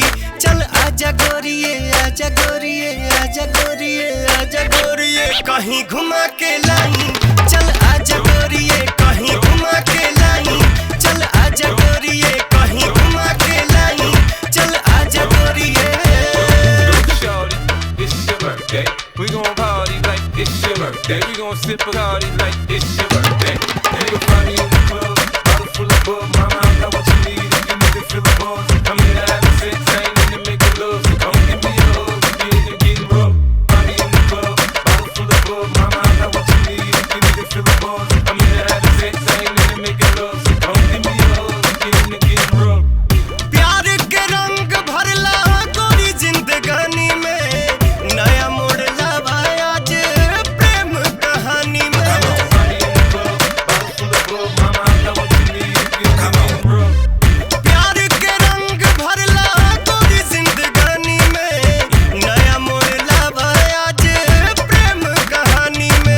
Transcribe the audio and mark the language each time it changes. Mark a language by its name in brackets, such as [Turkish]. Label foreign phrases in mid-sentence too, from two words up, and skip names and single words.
[Bhojpuri] चल आजा गोरिये, आजा गोरिये, आजा गोरिये, आजा गोरिये, कहीं घुमा के लाई। चल आजा गोरिये, कहीं घुमा के लाई। चल आजा गोरिये, कहीं घुमा के लाई। चल आजा गोरिये। [English] Shorty, it's your birthday. We gon' party like it's your birthday. We gon' sip a party like it's your birthday. And you'll find me in the club, bottle full of bug. Mama, I got what you need if you need to feel the buzz. I'm here to have sex, I ain't in to make love. So come give me a hug if you're in to getting rough. Find me in the club, bottle full of bug. Mama, I got what you need if you need to feel the buzz. I'm here to have sex, I ain't in to make love. So come give me a hug if you're in to getting rough. [Bhojpuri] प्यार के रंग भरला गोरी जिंदगानी में, नया मोड़ लावा आज प्रेम कहानी में। प्यार के रंग भरला गोरी जिंदगानी में, नया मोड़ लावा आज प्रेम कहानी में।